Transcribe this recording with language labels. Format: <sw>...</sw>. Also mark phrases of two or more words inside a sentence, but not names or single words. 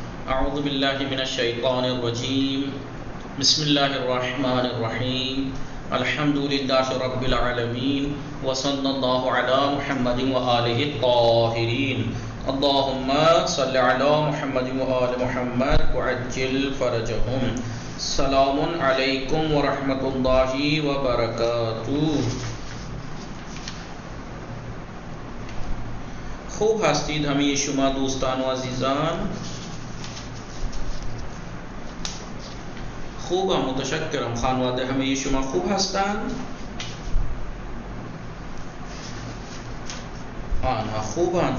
<ar>اعوذ باللہ من الشیطان الرجیم بسم اللہ الرحمن الرحیم الحمد للہ رب العالمین وصلی اللہ علی محمد وآلہ الطاہرین اللہم صلی علی محمد وآل محمد وعجل فرجہم. السلام علیکم ورحمۃ اللہ وبرکاتہ.</ar> <fa>خوب هستید همه شما دوستان و عزیزان؟ خوبم، متشکرم. خانواده همه شما خوب هستند؟ آنها خوبند.</fa>